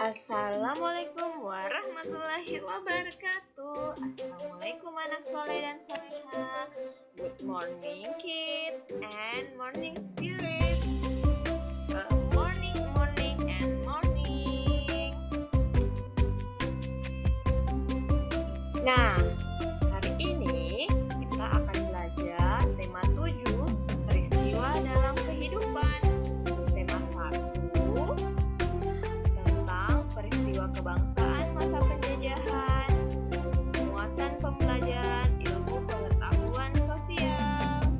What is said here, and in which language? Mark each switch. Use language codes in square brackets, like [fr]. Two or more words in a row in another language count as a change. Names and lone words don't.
[ar] السلام عليكم ورحمة الله وبركاته. [id] Assalamualaikum anak soleh dan soleha. [en] Good morning kids and morning spirit. Morning and morning. [id] Nah, hari ini kita akan belajar tema 7, peristiwa dalam kehidupan. Tema 1 tentang peristiwa kebangsaan masa penjajahan, muatan pembelajaran ilmu pengetahuan sosial.